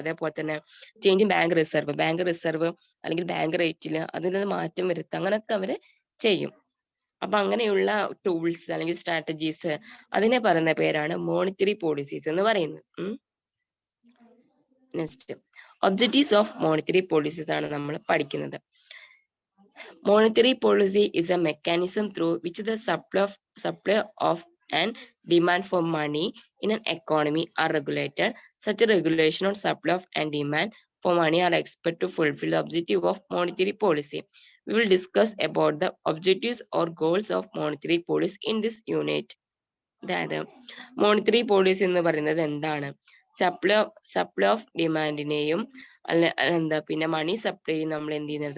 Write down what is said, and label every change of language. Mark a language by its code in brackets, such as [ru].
[ml] അതേപോലെ തന്നെ changing bank reserve അല്ലെങ്കിൽ ബാങ്ക് റേറ്റിൽ അതിൽ മാറ്റം വരുത്തുക, അങ്ങനെയൊക്കെ അവർ ചെയ്യും. അപ്പൊ അങ്ങനെയുള്ള ടൂൾസ് അല്ലെങ്കിൽ സ്ട്രാറ്റജീസ് അതിനെ പറയുന്ന പേരാണ് മോണിറ്ററി പോളിസീസ് എന്ന് പറയുന്നത്. Next, objectives of monetary policies ആണ് നമ്മൾ പഠിക്കുന്നത്. [en] Monetary policy is a mechanism through which the supply of and demand for money in an economy are regulated. Such a regulation on supply of and demand for money are expected to fulfill the objective of monetary policy. We will discuss about the objectives or goals of monetary policy in this unit. [ml] അതായത് monetary policy എന്ന് പറയുന്നത് എന്താണ്? [en] supply of ഡിമാൻഡിനെയും [ml] പിന്നെ money supply നമ്മൾ എന്ത് ചെയ്യുന്നത്?